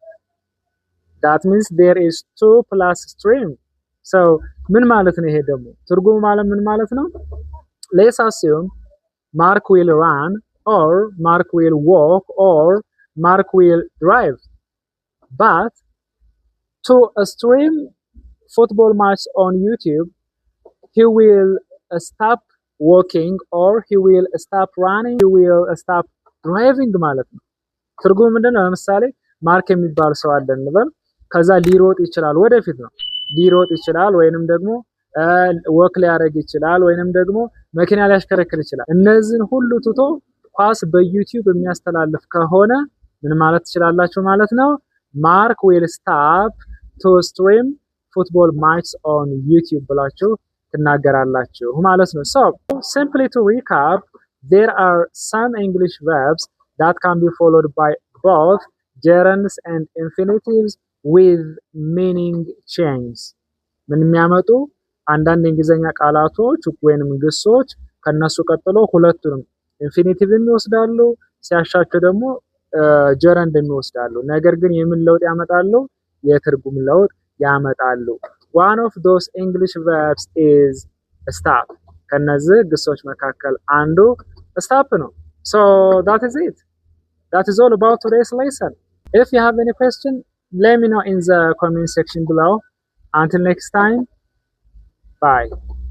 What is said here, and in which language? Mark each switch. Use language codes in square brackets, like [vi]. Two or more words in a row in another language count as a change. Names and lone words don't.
[en] That means there is to plus stream. [am] So ምን ማለት ነው? ይሄ ደግሞ ትርጉሙ ማለት ምን ማለት ነው? [en] Let's assume Mark will run or Mark will walk or Mark will drive. But to stream football match on YouTube, he will stop walking or he will stop running, he will stop driving [am] ማለት ነው። ትርጉሙ ምንድነው? ለምሳሌ ማርክ የሚባል ሰው አለ እንበል። ከዛ ሊሮጥ ይችላል፣ ወደፊት ነው ሊሮጥ ይችላል፣ ወይንም ደግሞ ወክ ሊያደርግ ይችላል፣ ወይንም ደግሞ መኪና ሊያሽከረክር ይችላል። እነዚህን ሁሉ ትቶ ኳስ በዩቲዩብ የሚያስተላልፍ ከሆነ ምን ማለት ትችላላችሁ ማለት ነው? [en] Mark will stop to stream football matches on YouTube [am] ብላችሁ ትናገራላችሁ ማለት ነው። [en] So, simply to recap, there are some English verbs that can be followed by both gerunds and infinitives with meaning change. [am] ምን የሚያመጡ አንዳንድ የእንግሊዝኛ ቃላቶች ወይንም ግሶች ከነሱ ቀጥሎ ሁለቱንም ኢንፊኒቲቭም ይወስዳሉ፣ ሲያሻቸው ደግሞ ጀረንድም ይወስዳሉ። ነገር ግን የምን ለውጥ ያመጣሉ? የትርጉም ለውጥ ያመጣሉ። [en] one of those English verbs is stop። [am] ከነዚህ ግሶች መካከል አንዱ stop ነው። [en] so that is it. That is all about today's lesson. If you have any question, let me know in the comment section below. Until next time, bye.